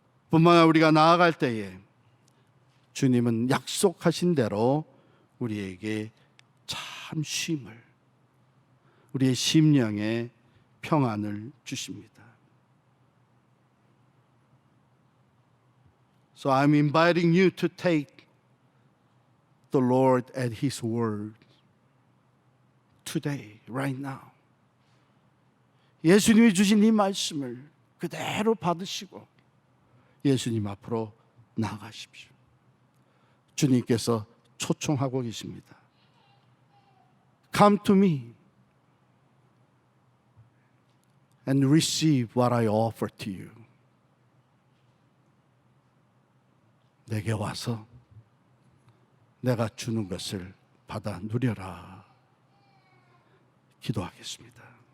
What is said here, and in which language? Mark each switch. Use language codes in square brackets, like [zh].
[ko] 뿐만 아니라 우리가 나아갈 때에 주님은 약속하신 대로 우리에게 참 쉼을, 우리의 심령에 평안을 주십니다. [en] So I'm inviting you to take the Lord at His word today, right now. [ko] 예수님이 주신 이 말씀을 그대로 받으시고 예수님 앞으로 나아가십시오. 주님께서 초청하고 계십니다. [en] Come to me and receive what I offer to you. [ko] 내게 와서 내가 주는 것을 받아 누려라. 기도하겠습니다.